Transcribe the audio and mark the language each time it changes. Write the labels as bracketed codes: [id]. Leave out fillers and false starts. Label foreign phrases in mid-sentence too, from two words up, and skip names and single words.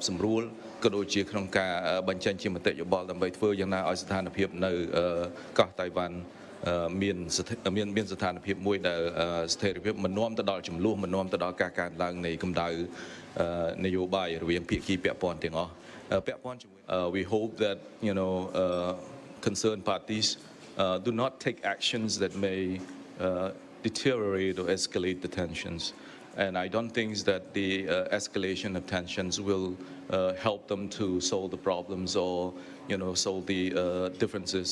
[km] សម្រួលក៏ដូចជាក្នុងការបញ្ចេញជាមតិយោបល់ដើម្បីធ្វើយ៉ាងណាឲ្យស្ថានភាពនៅកោះតៃវ៉ាន់មានស្ថានភាពមួយដែលស្ថិរភាពមិននាំទៅដល់ចំនួនមិននាំទៅដល់ការកើនឡើងនៃកម្ដៅនយោបាយរវាងភាគីពាក់ព័ន្ធទាំងអស់ពាក់ព័ន្ធជាមួយ [en] we hope that concerned parties do not take actions that may deteriorate or escalate the tensions. And I don't think that the escalation of tensions will help them to solve the problems or, solve the differences.